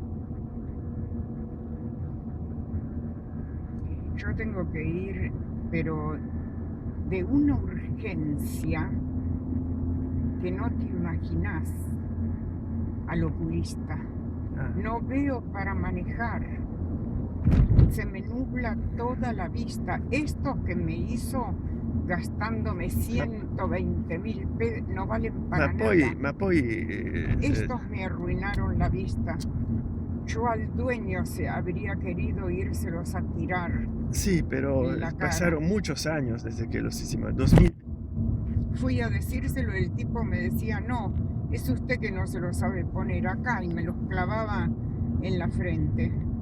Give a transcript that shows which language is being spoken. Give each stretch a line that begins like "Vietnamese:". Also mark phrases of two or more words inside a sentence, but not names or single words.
Spanish: Yo tengo que ir, pero de una urgencia que no te imaginás, al oculista. Ah, No veo para manejar. Se me nubla toda la vista. Esto que me hizo gastándome
Italian: ma,
Spanish: 120.000 pesos no valen
Italian: ma
Spanish: para nada.
Italian: poi, ma poi
Spanish: Estos me arruinaron la vista. Yo al dueño se habría querido írselos a tirar sí, pero en la cara. pasaron muchos años desde que los hicimos. 2000. Fui a decírselo, el tipo me decía, no, es usted que no se lo sabe poner acá, y me los clavaba en la frente.